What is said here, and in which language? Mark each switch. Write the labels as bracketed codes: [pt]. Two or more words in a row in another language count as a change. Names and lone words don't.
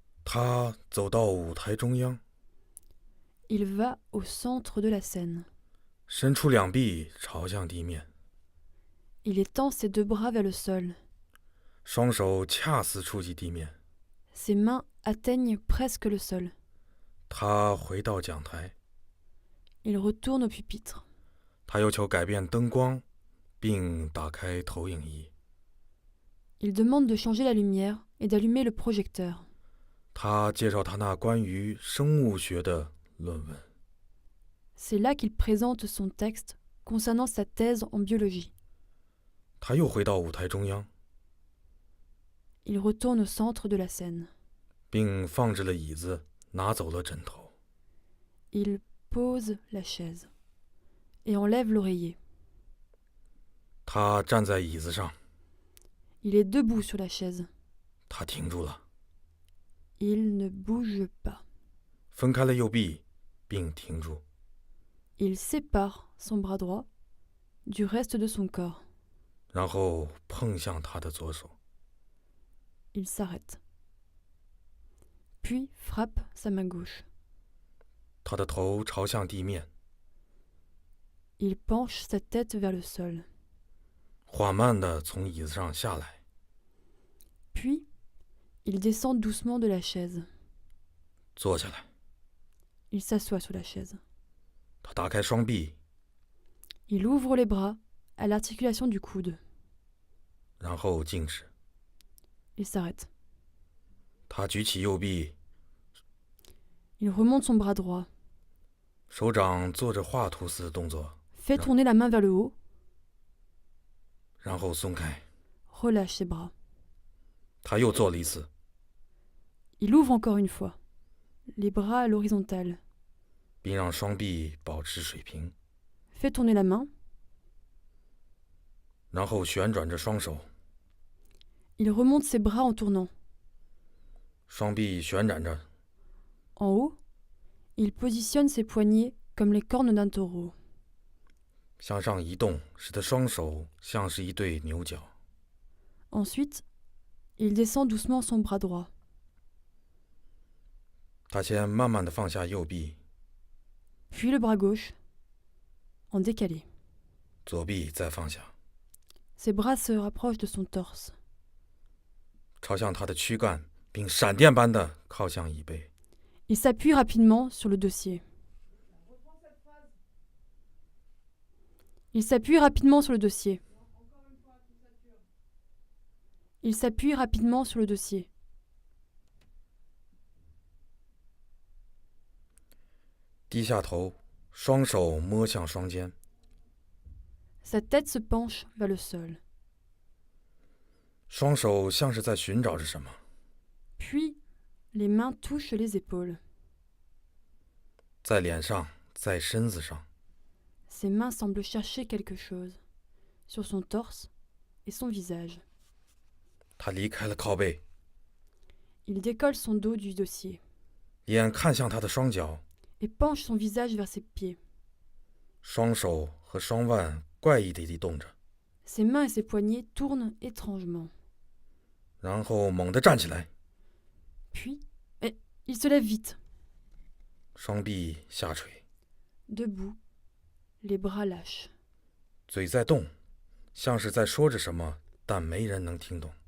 [zh] 他走到舞台中央， [fr] Il va au centre de la scène. [zh] 伸出两臂朝向地面， [fr] Il étend ses deux bras vers le sol. [zh] 双手恰似触及地面。 [fr] Ses mains atteignent presque le sol. [zh] 他回到讲台， [fr] Il retourne au pupitre. [zh] 他要求改变灯光，并打开投影仪。 [fr] Il demande de changer la lumière et d'allumer le projecteur. [zh] 他介绍他那关于生物学的论文。 [fr] C'est là qu'il présente son texte concernant sa thèse en biologie. [zh] 他又回到舞台中央， [fr] Il retourne au centre de la scène. [zh] 并放置了椅子，拿走了枕头。 [fr] Il pose la chaise et enlève l'oreiller. [zh] 他站在椅子上， [fr] Il est debout sur la chaise. [zh] 他停住了， [fr] Il ne bouge pas. [zh] 分开了右臂，并停住。 [fr] Il sépare son bras droit du reste de son corps. [zh] 然后碰向他的左手， [fr] Il s'arrête. Puis frappe sa main gauche. [zh] 他的头朝向地面， [fr] Il penche sa tête vers le sol. [zh] 缓慢地从椅子上下来， [fr] Puis, il descend doucement de la chaise. [zh] 坐下来。 [fr] Il s'assoit sur la chaise. [zh] 他打开双臂， [fr] Il ouvre les bras à l'articulation du coude. [zh] 然后静止。 [fr] Il s'arrête. [zh] 他举起右臂， [fr] Il remonte son bras droit, [zh] 手掌做着画图似的动作， [fr] fait tourner la main vers le haut, [zh] 然后松开。 [fr] relâche ses bras. [zh] 他又做了一次， [fr] Il ouvre encore une fois, les bras à l'horizontale, [zh] 并让双臂保持水平， [fr] fait tourner la main, [zh] 然后旋转着双手， [fr] il remonte ses bras en tournant. [zh] 双臂旋转着， [fr] En haut, il positionne ses poignets comme les cornes d'un taureau. [zh] 向上移动，使得双手像是一对牛角。 [fr] Ensuite, il descend doucement son bras droit. [zh] 他先慢慢地放下右臂， [fr] Puis le bras gauche, en décalé. [zh] 左臂再放下， [fr] Ses bras se rapprochent de son torse. [zh] 朝向他的躯干，并闪电般地靠向椅背。 [fr] Il s'appuie rapidement sur le dossier. Il s'appuie rapidement sur le dossier. Il s'appuie rapidement sur le dossier. [zh] 低下头，双手摸向双肩， [fr] Sa tête se penche vers le sol. [zh] 双手像是在寻找着什么。 [fr] Puis, les mains touchent les épaules. [zh] 在脸上，在身子上， [fr] Ses mains semblent chercher quelque chose, sur son torse et son visage. [zh] 他离开了靠背， [fr] Il décolle son dos du dossier [zh] 眼看向他的双脚， [fr] et penche son visage vers ses pieds. [zh] 双手和双腕怪异地移动着， [fr] Ses mains et ses poignets tournent étrangement. [zh] 然后猛地站起来， [fr] Puis, il se lève vite, [zh] 双臂下垂， [fr] debout, les bras lâches. [zh] 嘴在动，像是在说着什么，但没人能听懂，